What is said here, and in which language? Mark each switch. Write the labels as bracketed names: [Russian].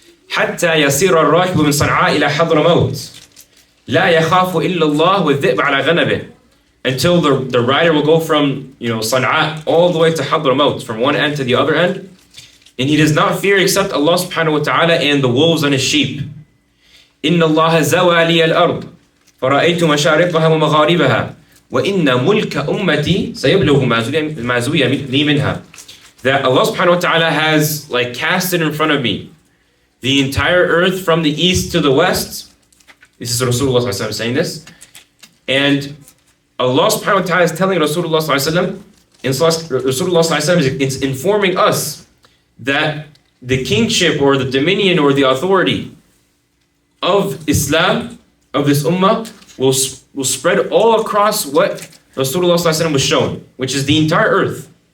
[English] حتى يصير الراكب من صنعاء إلى حضرموت لا يخاف إلا الله والذئب على غنمه, until the rider will go from Sana'a all the way to Hadramaut, from one end to the other end, and he does not fear except Allah subhanahu wa ta'ala and the wolves on his sheep. [Arabic] إن الله زوى لي الأرض فرأيت مشارقها ومغاربها وإن ملك أمتي سيبلغ ما زوي لي منها. [English] That Allah subhanahu wa ta'ala has casted in front of me the entire earth from the east to the west. This is Rasoolullah saying this. And Allah subhanahu wa ta'ala is telling Rasulullah and Rasulullah is informing us that the kingship or the dominion or the authority of Islam, of this ummah, will spread all across what Rasulullah was shown, which is the entire earth.